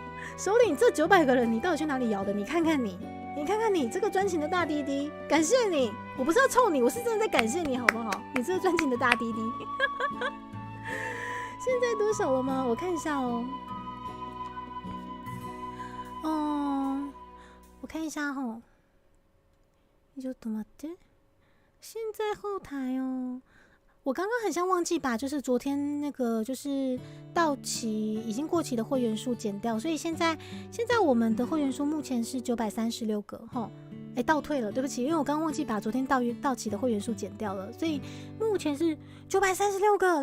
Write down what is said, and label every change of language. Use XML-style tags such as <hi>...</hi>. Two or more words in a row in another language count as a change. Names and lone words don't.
<zh>首领这900个人，你到底去哪里摇的？你看看你这个专情的大弟弟，感谢你！我不是要臭你，我是真的在感谢你，好不好？你这个专情的大弟弟。现在多少了吗？我看一下哦。我看一下哦。</zh> <ja>ちょっと待って。</ja> <zh>现在后台哦。我刚刚很像忘记把就是昨天那个就是到期已经过期的会员数减掉，所以现在我们的会员数目前是936个齁，倒退了，对不起，因为我刚刚忘记把昨天到期的会员数减掉了，所以目前是936个。</zh>